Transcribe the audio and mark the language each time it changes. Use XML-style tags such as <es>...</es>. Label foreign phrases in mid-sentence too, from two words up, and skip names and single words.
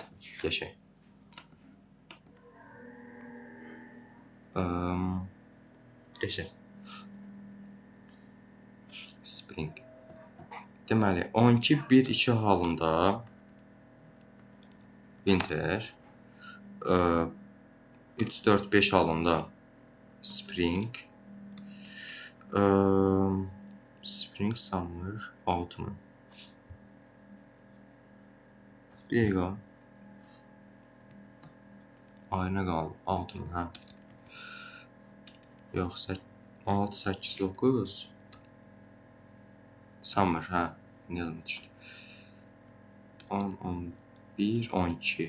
<az>Keçək. Keçək. Spring. Deməli, 12-1-2 halında winter, 3-4-5 halında spring,</az> <en>spring summer, autumn.</en> <az>Bir dəqiqə. Ayına qaldı. 6000, hə. Yox, 6, 8, 9. Summer, hə. İndi yadıma düşdü. 10, 11, 12.</az>